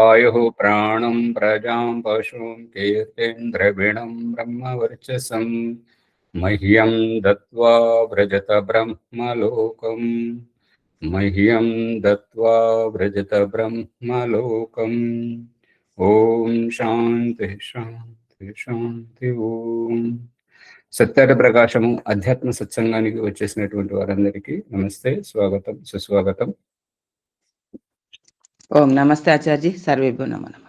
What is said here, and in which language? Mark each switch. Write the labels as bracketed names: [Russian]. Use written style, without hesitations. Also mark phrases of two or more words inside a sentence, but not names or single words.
[Sanskrit] वायुः प्राणं प्रजां पशुं कीर्तेन्द्रविणं ब्रह्मवर्चसं मह्यं दत्त्वा व्रजत ब्रह्मलोकम् मह्यं दत्त्वा व्रजत ब्रह्मलोकम् ఓం శాంతి శాంతి శాంతి. [Telugu] ఓం సత్యార్థ ప్రకాశము అధ్యాత్మ సత్సంగానికి వచ్చేసినటువంటి వారందరికీ నమస్తే, స్వాగతం, సుస్వాగతం. [Sanskrit] ఓం నమస్తే ఆచార్య, సర్వేభ్యో నమో నమః.